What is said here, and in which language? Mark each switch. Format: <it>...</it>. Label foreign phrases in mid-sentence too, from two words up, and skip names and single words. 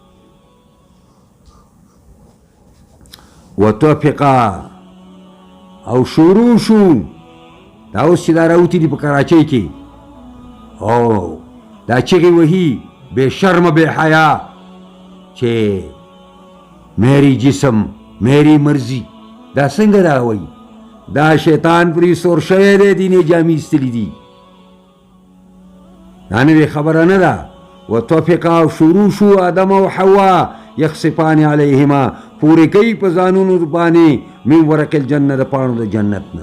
<ps>وتوفقا او شروع شو دا اوس چې دا راوتي دي په کراچۍ کې او دا چغې وهي</ps> <ur>بے شرم بے حیا</ur> <ps>چې</ps> <ur>میری جسم میری مرضی،</ur> <ps>دا څنګه دا وایي؟ دا شیطان پرې سور شوی دی، دینې جامې ایستلي دي. دا نوې خبره نه ده. وتوفقا او شروع شو آدم او حوا</ps> <ar>یخصفان علیهما،</ar> <ps>پورې کوي په ځانونو باندې</ps> <ar>من ورق الجنه</ar> <ps>د پاڼو د جنت نه.</ps>